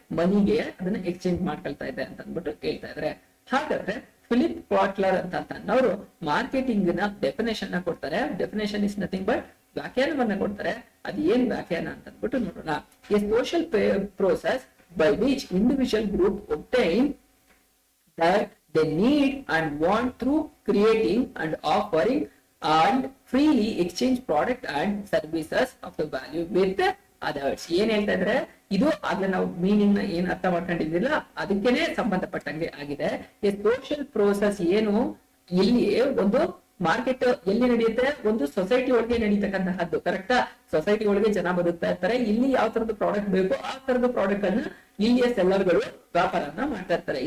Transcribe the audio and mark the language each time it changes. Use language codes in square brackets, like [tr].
[kn] ಮನಿಗೆ ಅದನ್ನ ಎಕ್ಸ್ಚೇಂಜ್ ಮಾಡ್ಕೊಳ್ತಾ ಇದೆ ಅಂತ ಅಂದ್ಬಿಟ್ಟು ಹೇಳ್ತಾ ಇದ್ರೆ. ಹಾಗಾದ್ರೆ ಫಿಲಿಪ್ ಕಾಟ್ಲರ್ ಅಂತ ಅನ್ನೋರು ಮಾರ್ಕೆಟಿಂಗ್ ನ ಡೆಫಿನೇಷನ್ ನ ಕೊಡ್ತಾರೆ. [en] definition is nothing but [kn] ವ್ಯಾಖ್ಯಾನವನ್ನ ಕೊಡ್ತಾರೆ. ಅದ್ ಏನ್ ವ್ಯಾಖ್ಯಾನ ಅಂತ ಅಂದ್ಬಿಟ್ಟು ನೋಡೋಣ. [en] A social process by which individual group obtain that they need and want through creating and offering and freely exchange product and services of the value with others. [kn] ಏನ್ ಹೇಳ್ತಾ ಇದ್ರೆ ಇದು ಆಗ್ಲೇ ನಾವು ಮೀನಿಂಗ್ ನ ಏನ್ ಅರ್ಥ ಮಾಡ್ಕೊಂಡಿದ್ದಿಲ್ಲ ಅದಕ್ಕೇನೆ ಸಂಬಂಧಪಟ್ಟಂಗೆ ಆಗಿದೆ. ಈ ಸೋಷಿಯಲ್ ಪ್ರೋಸೆಸ್ ಏನು ಇಲ್ಲಿ ಒಂದು ಮಾರ್ಕೆಟ್ ಎಲ್ಲಿ ನಡೆಯುತ್ತೆ, ಒಂದು ಸೊಸೈಟಿ ಒಳಗೆ ನಡೀತಕ್ಕಂತಹದ್ದು. ಕರೆಕ್ಟಾ? ಸೊಸೈಟಿ ಒಳಗೆ ಜನ ಬದುಕ್ತಾ ಇರ್ತಾರೆ. ಇಲ್ಲಿ ಯಾವ ತರದ ಪ್ರಾಡಕ್ಟ್ ಬೇಕು ಆ ತರದ ಪ್ರಾಡಕ್ಟ್ ಅನ್ನ ಇಲ್ಲಿಯ ಸೆಲ್ಲರ್ಗಳು ವ್ಯಾಪಾರನ ಮಾಡ್ತಾ ಇರ್ತಾರೆ.